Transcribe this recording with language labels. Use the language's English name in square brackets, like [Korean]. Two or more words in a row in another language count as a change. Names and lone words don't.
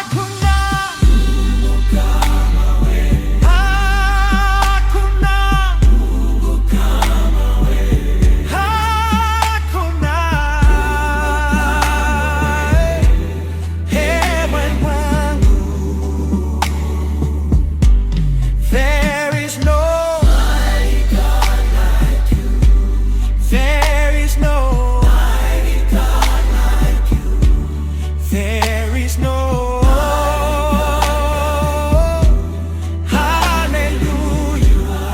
[Swahili] Hakuna Mungu kama wewe. Hakuna Mungu kama wewe. Hakuna. Ewe Mungu. [English] There is no mighty God like you. There is no mighty God like you. There is no hallelujah.